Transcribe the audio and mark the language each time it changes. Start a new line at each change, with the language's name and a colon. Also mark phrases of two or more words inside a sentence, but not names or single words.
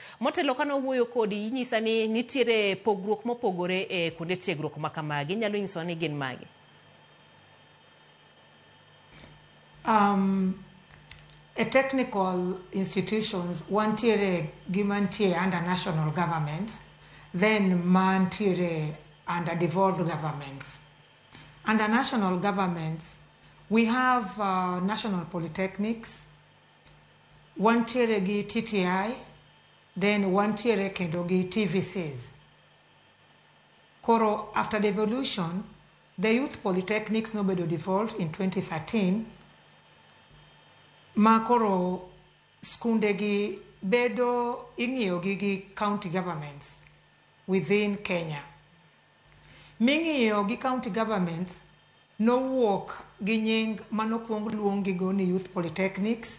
Luo (Kenya and Tanzania): Motelo kano wuoyo kodi inyisa ni nitiere pogruok mopogore e kuonde tiegruok ma kamagi. Inyalo nyiso ni gin magi?
English: A technical institutions
Luo (Kenya and Tanzania): wantiere gimantiere
English: under national government, then mantiere under devolved governments. Under national governments, we have national polytechnics, one tier gi TTI, then one tier
Luo (Kenya and Tanzania): kendo gi
English: TVCs. Koro, after the evolution, the youth polytechnics nobedo devolved in 2013.
Luo (Kenya and Tanzania): Ma koro skunde gi bedo ing'iyo gi
English: county governments
Luo (Kenya and Tanzania): within Kenya. Ming'iyo gi
English: county governments
Luo (Kenya and Tanzania): nowuok gi nying manokwong luongi go ni
English: youth polytechnics.